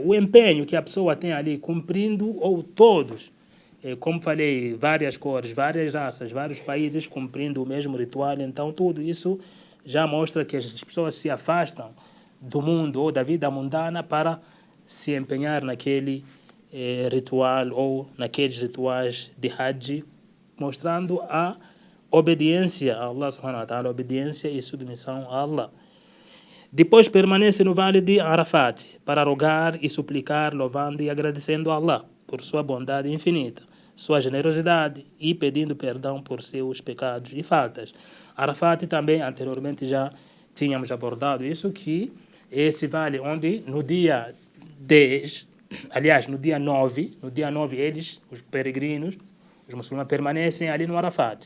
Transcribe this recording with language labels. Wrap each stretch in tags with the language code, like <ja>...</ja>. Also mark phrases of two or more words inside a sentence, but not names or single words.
<pt>O empenho que a pessoa tem ali cumprindo, ou todos, como falei, várias cores, várias raças, vários países cumprindo o mesmo ritual. Então tudo isso já mostra que as pessoas se afastam do mundo ou da vida mundana para se empenhar naquele ritual ou naqueles rituais de Hajj, mostrando a obediência a Allah</pt> <ar>سبحانه وتعالى,</ar> <pt>obediência e submissão a Allah. Depois permanece no vale de Arafat para rogar e suplicar, louvando e agradecendo a Allah por sua bondade infinita, sua generosidade e pedindo perdão por seus pecados e faltas. Arafat também anteriormente já tínhamos abordado isso, que esse vale onde no dia 10, aliás no dia 9 eles, os peregrinos, os muçulmanos permanecem ali no Arafat.</pt>